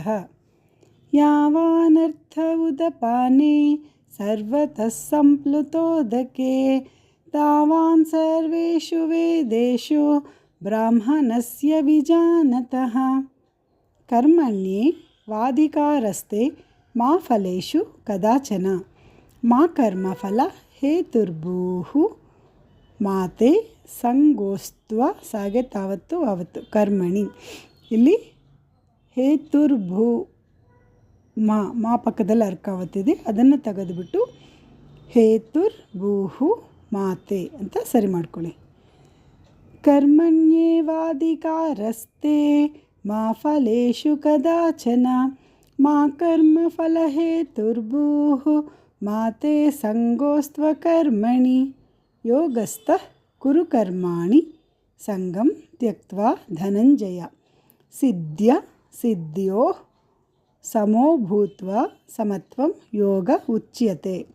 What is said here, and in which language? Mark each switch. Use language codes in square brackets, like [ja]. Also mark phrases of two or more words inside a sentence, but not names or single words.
[sa] यावानर्थ उदपाने सर्वतः सम्प्लुतोदके तावान् सर्वेषु वेदेषु ब्राह्मणस्य विजानतः। कर्मण्ये वाधिकारस्ते मा फलेषु कदाचन मा कर्मफल हेतुर्भूः मा ते ಸಂಗೋಸ್ತ್ವ ಸಾಗೆ ತಾವತ್ತು ಅವತ್ತು ಕರ್ಮಣಿ. [kn] ಇಲ್ಲಿ [sa] ಹೇತುರ್ಭೂ ಮಾ [kn] ಪಕ್ಕದಲ್ಲಿ ಅರ್ಕಾವತ್ತಿದೆ, ಅದನ್ನು ತೆಗೆದುಬಿಟ್ಟು [sa] ಹೇತುರ್ಭೂಹು ಮಾತೆ [kn] ಅಂತ ಸರಿ ಮಾಡ್ಕೊಳ್ಳಿ. [sa] ಕರ್ಮಣ್ಯೇವಾಧಿಕಾರಸ್ತೆ ಮಾ ಫಲೇಷು ಕದಾಚನ ಮಾ ಕರ್ಮಫಲ ಹೇತುರ್ಭೂಃ ಮಾತೆ ಸಂಗೋಸ್ತ್ವ ಕರ್ಮಣಿ ಯೋಗಸ್ಥಃ ಕುರು ಕರ್ಮಾಣಿ ಸಂಗಂ ತ್ಯಕ್ತ್ವಾ ಧನಂಜಯ ಸಿದ್ಧ್ಯ ಸಿದ್ಧ್ಯೋ ಸಮೋ ಭೂತ್ವಾ ಸಮತ್ವಂ ಯೋಗ ಉಚ್ಯತೆ.